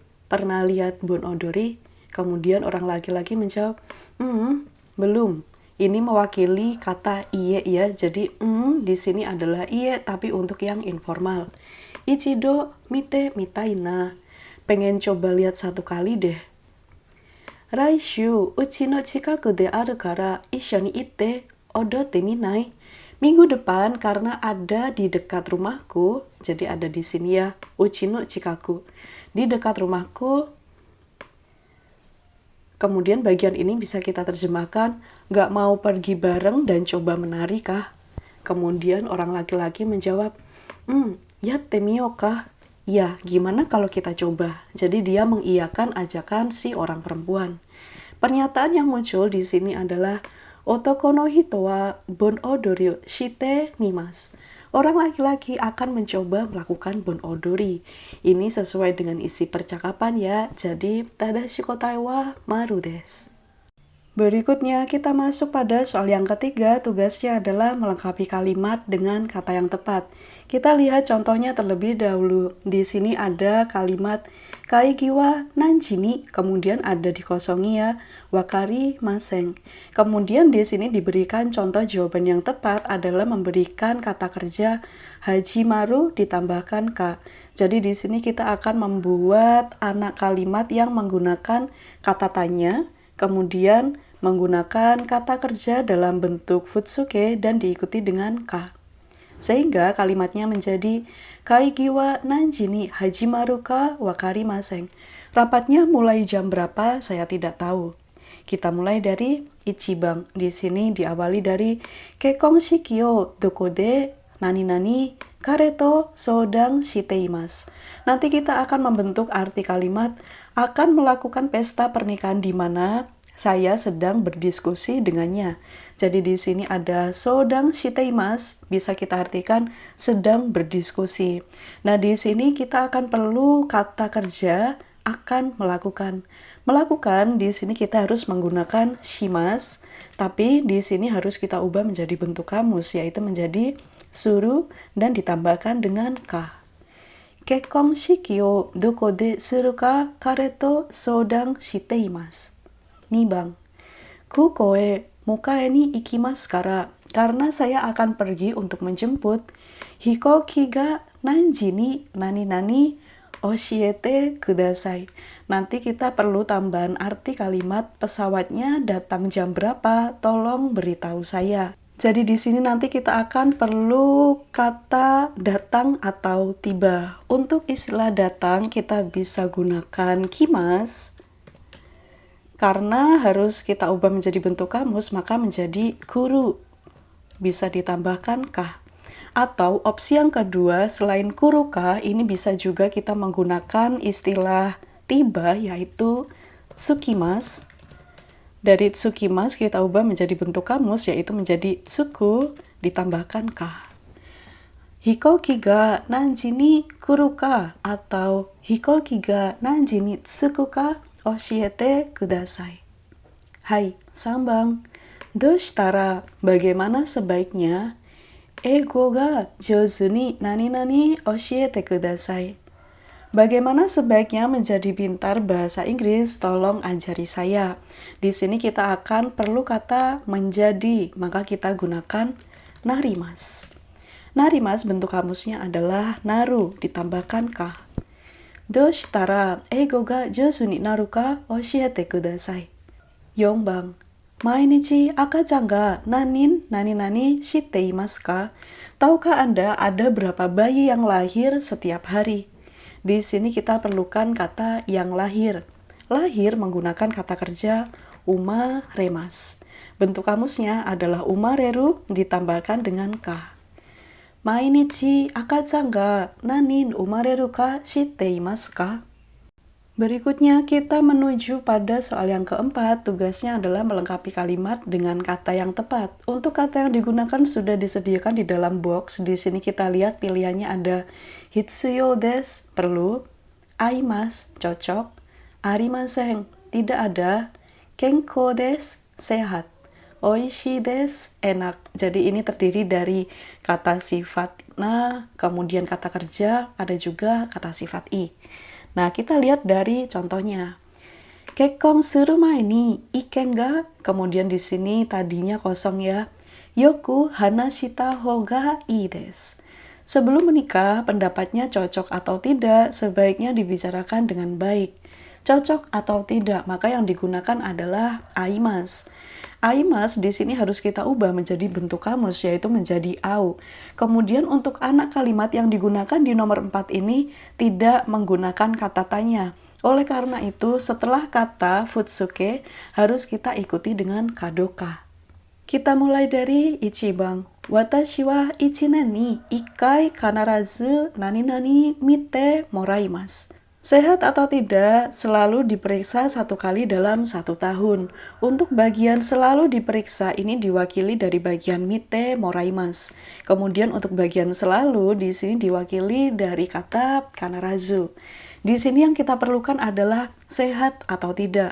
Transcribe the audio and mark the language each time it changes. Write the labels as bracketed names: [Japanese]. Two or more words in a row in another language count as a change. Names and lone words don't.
[Indonesian] Pernah lihat Bon odori? Kemudian orang laki-laki menjawab, belum. Ini mewakili kata iye ya. Jadi di sini adalah iye tapi untuk yang informal. [Japanese] 一度見てみたいな. [Indonesian] Pengen coba lihat satu kali deh. [Japanese] 来週うちの近くであるから一緒に行って踊ってみない. [Indonesian] Minggu depan karena ada di dekat rumahku, jadi ada di sini ya, [Japanese] うちの近く. [Indonesian] Di dekat rumahku. Kemudian bagian ini bisa kita terjemahkan, nggak mau pergi bareng dan coba menari kah? Kemudian orang laki-laki menjawab, [Japanese] やってみようか? [Indonesian] Ya, gimana kalau kita coba? Jadi dia mengiyakan ajakan si orang perempuan. Pernyataan yang muncul di sini adalah, [Japanese] 男の人は盆踊りをしてみます. [Indonesian] Orang laki-laki akan mencoba melakukan bon odori. Ini sesuai dengan isi percakapan ya. Jadi, [Japanese] 正しい答えは丸です. [Indonesian] Berikutnya kita masuk pada soal yang ketiga, tugasnya adalah melengkapi kalimat dengan kata yang tepat. Kita lihat contohnya terlebih dahulu. Di sini ada kalimat [Japanese] 会議は何時に, [Indonesian] kemudian ada dikosongi ya, [Japanese] わかりません. [Indonesian] Kemudian di sini diberikan contoh jawaban yang tepat adalah memberikan kata kerja hajimaru ditambahkan ka. Jadi di sini kita akan membuat anak kalimat yang menggunakan kata tanya, kemudian menggunakan kata kerja dalam bentuk futsuke dan diikuti dengan ka. Sehingga kalimatnya menjadi [Japanese] 会議は何時に始まるかわかりません. [Indonesian] Rapatnya mulai jam berapa saya tidak tahu. Kita mulai dari ichibang. Di sini diawali dari [Japanese] 結婚式をどこで何々彼と相談しています. [Indonesian] Nanti kita akan membentuk arti kalimat akan melakukan pesta pernikahan di mana saya sedang berdiskusi dengannya. Jadi di sini ada [Japanese] 相談しています, [Indonesian] bisa kita artikan sedang berdiskusi. Nah, di sini kita akan perlu kata kerja akan melakukan. Melakukan di sini kita harus menggunakan shimasu, tapi di sini harus kita ubah menjadi bentuk kamus, yaitu menjadi suru dan ditambahkan dengan ka. [Japanese] 結婚式をどこでするか彼と相談しています. 2番 空港へ迎えに行きますから, [Indonesian] karena saya akan pergi untuk menjemput. [Japanese] 飛行機が何時に何々教えてください. [Indonesian] Nanti kita perlu tambahan arti kalimat pesawatnya datang jam berapa, tolong beritahu saya. Jadi di sini nanti kita akan perlu kata datang atau tiba. Untuk istilah datang kita bisa gunakan kimas. Karena harus kita ubah menjadi bentuk kamus, maka menjadi kuru. Bisa ditambahkan kah. Atau opsi yang kedua, selain [Japanese] 来るか, [Indonesian] ini bisa juga kita menggunakan istilah tiba, yaitu tsukimasu. Dari tsukimasu kita ubah menjadi bentuk kamus, yaitu menjadi tsuku, ditambahkan ka. [Japanese] 飛行機が何時に来るか、atau 飛行機が何時に着くか, 教えてください. はい、三番。どうしたら, [Indonesian] bagaimana sebaiknya? [Japanese] 英語が上手に何々教えてください. [Indonesian] Bagaimana sebaiknya menjadi pintar bahasa Inggris? Tolong ajari saya. Di sini kita akan perlu kata menjadi, maka kita gunakan narimasu. Narimasu bentuk kamusnya adalah naru, ditambahkan ka. [Japanese] どうしたら英語が上手になるか教えてください. 4番 毎日赤ちゃんが何人何々していますか? [Indonesian] Tahukah Anda ada berapa bayi yang lahir setiap hari? Di sini kita perlukan kata yang lahir. Lahir menggunakan kata kerja umaremas. Bentuk kamusnya adalah umareru ditambahkan dengan ka. [Japanese] 毎日赤ちゃんが何人生まれるかしていますか? [Indonesian] Berikutnya kita menuju pada soal yang keempat. Tugasnya adalah melengkapi kalimat dengan kata yang tepat. Untuk kata yang digunakan sudah disediakan di dalam box. Di sini kita lihat pilihannya ada [Japanese] 必要です, [Indonesian] perlu, aimasu, cocok, arimasen, tidak ada, [Japanese] 健康です、sehat、おいしいです, [Indonesian] enak. Jadi ini terdiri dari kata sifat na, kemudian kata kerja, ada juga kata sifat i. Nah, kita lihat dari contohnya. [Japanese] 結婚する前に意見が, [Indonesian] kemudian di sini tadinya kosong ya. [Japanese] よく話したほうがいいです. [Indonesian] Sebelum menikah, pendapatnya cocok atau tidak, sebaiknya dibicarakan dengan baik. Cocok atau tidak, maka yang digunakan adalah aimas. Aimas di sini harus kita ubah menjadi bentuk kamus, yaitu menjadi au. Kemudian untuk anak kalimat yang digunakan di nomor 4 ini tidak menggunakan kata tanya. Oleh karena itu, setelah kata futsuke, harus kita ikuti dengan kadoka. Kita mulai dari ichiban. [Japanese] 私は一年に一回必ず何々見てもらいます. [Indonesian] Sehat atau tidak, selalu diperiksa 1 kali dalam 1 tahun. Untuk bagian selalu diperiksa ini diwakili dari bagian [Japanese] 見てもらいます. [Indonesian] Kemudian untuk bagian selalu di sini diwakili dari kata kanarazu. Di sini yang kita perlukan adalah sehat atau tidak.